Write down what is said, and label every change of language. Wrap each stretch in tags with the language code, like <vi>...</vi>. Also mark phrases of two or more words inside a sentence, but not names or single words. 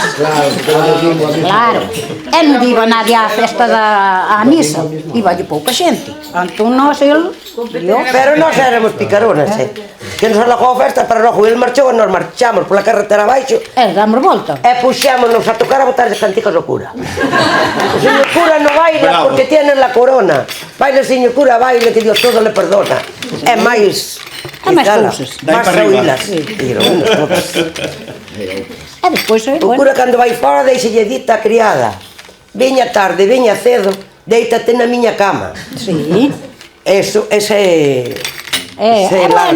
<gl>Claro, porque era domingo a misa. Claro, e non iba nadie á festa á misa, iba de pouca xente. Entón nós, el, Dios, Pero nós éramos picaronas, que nos alojou a festa para logo el marchou e nos marchamos pola carretera abaixo damos volta. e puxámonos a tocar a botar as canticas ao cura. O</gl> <es>señor cura no baila</es> <gl>Bravo.</gl> <es>porque tiene la corona. Baila, señor cura, baile, que Dios todo le perdona.</es> <gl>É máis... É máis quizá, cousas. Dai Máis para arriba. oílas. todas. E despois, O bueno, cura cando vai fora deixelle dita a criada: veña tarde, veña cedo, deítate na miña cama. sí,</gl> <es>Eso, ese larga.</es>